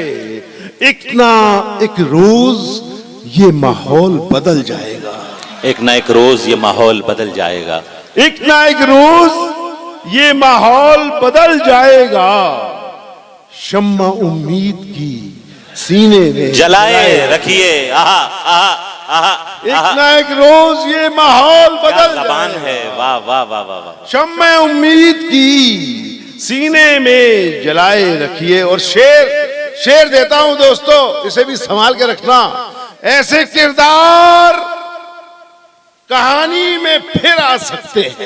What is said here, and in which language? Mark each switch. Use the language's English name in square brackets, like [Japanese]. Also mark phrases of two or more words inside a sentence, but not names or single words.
[Hindi] एक ना एक रोज ये माहौल बदल जाएगा। एक ना एक रोज ये माहौल बदल जाएगा। एक ना एक रोज ये माहौल बदल जाएगा। शम्मा उम्मीद की सीने में जलाए रखिए। आहा आहा आहा। एक ना एक रोज ये माहौल क्या बदल ज़बान जाएगा। है। वाह वाह वाह वाह वाह। शम्मा उम्मीद की सीने में जलाए रखिए। और शेर देता हूं दोस्तों, इसे भी संभाल के रखना। ऐसे किरदार कहानी में फिर आ सकते हैं।